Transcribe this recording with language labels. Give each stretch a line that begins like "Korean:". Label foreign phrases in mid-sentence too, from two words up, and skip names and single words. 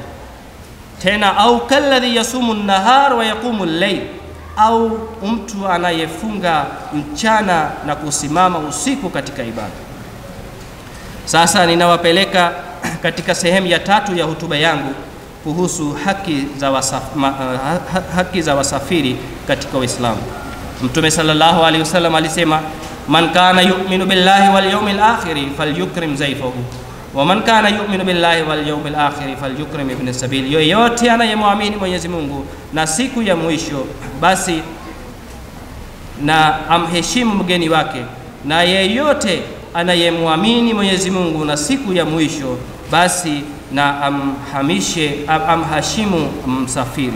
Swahili: Tena au
Arabic: كالذي يصوم النهار ويقوم الليل,
Swahili: au mtu anayefunga mchana na kusimama usiku katika ibada. Sasa ninawapeleka katika sehemu ya tatu ya hotuba yangu kuhusu haki za wasafiri katika Uislamu. Mtume
Arabic: صلى الله عليه وسلم
Swahili: alisema,
Arabic: من كان يؤمن بالله واليوم الآخر فليكرم ضيفه ومن كان يؤمن بالله واليوم الآخر فليكرم ابن السبيل.
Swahili: Yoyote anayemwamini Mwenyezi Mungu na siku ya mwisho, basi na amheshimu mgeni wake, na yeyote anayemwamini Mwenyezi Mungu na siku ya mwisho, basi na amheshimu msafiri.